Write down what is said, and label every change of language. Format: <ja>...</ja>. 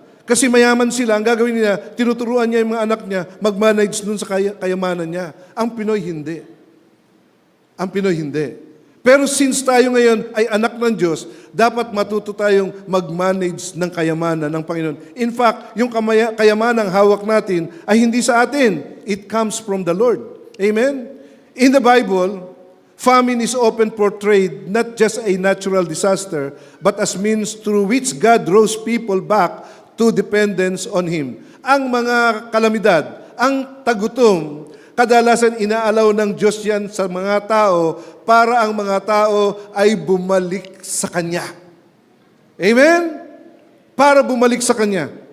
<tl>Kasi mayaman sila, ang gagawin nila, tinuturuan niya yung mga anak niya, mag-manage dun sa kayamanan niya. Ang Pinoy hindi. Ang Pinoy hindi. Pero since tayo ngayon ay anak ng Diyos, dapat matuto tayong mag-manage ng kayamanan ng Panginoon.</tl> <en>In fact,</en> <tl>yung kayamanang hawak natin ay hindi sa atin.</tl> <en>It comes from the Lord. Amen? In the Bible, famine is often portrayed not just a natural disaster, but as means through which God draws people back to dependence on Him.</en> <tl>Ang mga kalamidad, ang tagutom, kadalasan inaalaw ng Diyos yan sa mga tao para ang mga tao ay bumalik sa Kanya. Amen? Para bumalik sa Kanya.</tl>